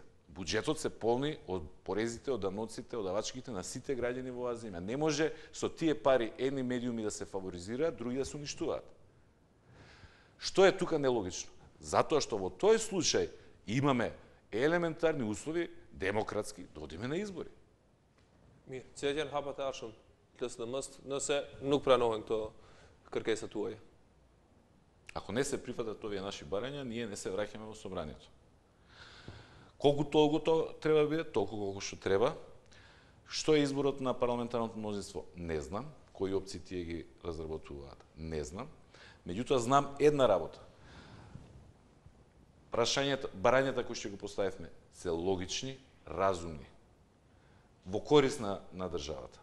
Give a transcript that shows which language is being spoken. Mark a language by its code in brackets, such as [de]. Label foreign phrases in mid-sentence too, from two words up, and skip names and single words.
[mk] Буџетот се полни од порезите, од даноците, од давачките на сите граѓани во оваа земја. Не може со тие пари едни медиуми да се фаворизираат, други да се уништуваат. Што е тука нелогично? Затоа што во тој случај имаме елементарни услови демократски да одиме на избори. [sq] Mirë, cilat janë hapat e ardhshëm të LSDM-s nëse nuk pranohen këto kërkesa tuaja? [mk] Ако не се прифатат овие наши барања, ние не се враќаме во собранието. Колку толку треба да биде, толку колку што треба. Што е изборот на парламентарното мнозинство? Не знам. Кои опции тие ги разработуваат? Не знам. Меѓутоа знам една работа. Барањата кои што го поставивме се логични, разумни, во корис на државата.